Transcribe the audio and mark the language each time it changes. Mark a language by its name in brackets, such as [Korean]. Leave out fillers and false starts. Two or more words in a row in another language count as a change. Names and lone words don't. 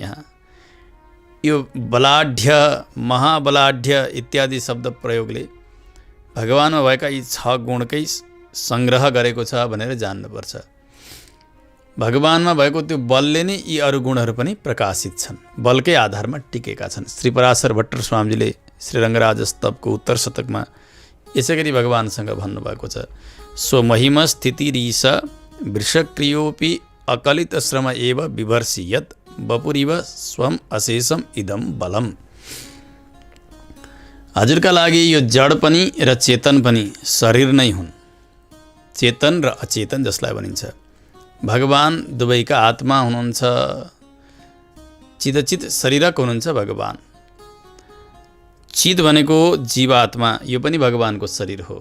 [Nepali] यहाँ यो बलाढ्य, महाबलाढ्य इत्यादि शब्द प्रयोगले भगवानमा भएका यी 6 गुणकै सङ्ग्रह गरेको छ भनेर जान्नुपर्छ। भगवानमा भएको त्यो बलले नै यी अरू गुणहरू पनि प्रकाशित छन्, बलकै आधारमा टिकेका छन्। श्री पराशर भट्टर स्वामीजीले श्री रङ्गराज स्तवको उत्तर शतकमा यसै गरी भगवानसँग भन्नुभएको छ। [Sanskrit] स्वमहिम स्थितिरीश वृषक्रियोपि अकलित श्रम एव विभर्षियत बपुरिव स्वम अशेषम इदम बलम। [Nepali] हजुरका लागि यो जड पनि र चेतन पनि शरीर नै हुन्। चेतन र अचेतन जसलाई भनिन्छ। भगवान दुवैका आत्मा हुनुहुन्छ। [Sanskrit] चिदचित शरीरक [Nepali] हुनुहुन्छ भगवान। चित भनेको जीवात्मा, यो पनि भगवानको शरीर हो।